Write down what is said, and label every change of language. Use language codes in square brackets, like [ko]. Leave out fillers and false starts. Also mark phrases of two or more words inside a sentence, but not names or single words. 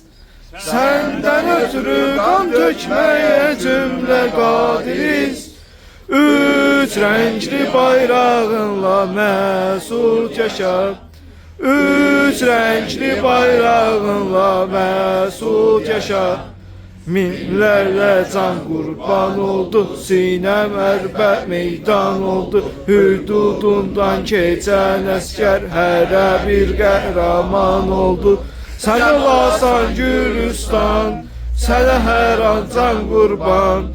[tr] Senden ötürü kan dökmeye cümle kadiriz. Üç renkli bayrağınla mesut yaşa. Üç renkli bayrağınla mesut yaşa. [az] Minlərlə can qurban oldu, sinem ərbə meydan oldu. Hüdudundan keçən əskər hərə bir qəhrəman oldu. Sən olasan Gülüstan, sənə hər an can qurban.